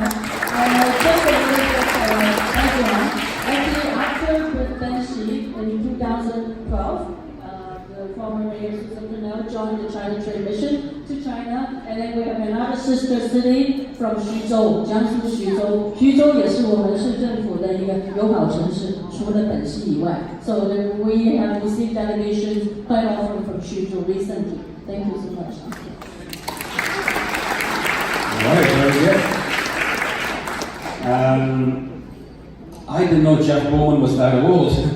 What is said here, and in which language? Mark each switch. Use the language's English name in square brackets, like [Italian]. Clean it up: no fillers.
[English] Just a little bit of background. Actually, after Benzie in 2012, the former mayor Susan Canal joined the China Trade Mission to China, and then we have another sister city from Xuzhou, Jiangsu Xuzhou. [Chinese] Xuzhou 也是我们市政府的一个友好城市，除了本溪以外。 [English] So we have received delegations quite often from Xuzhou recently. Thank you so much. All right, very good. I didn't know Jeff Bowman was that old.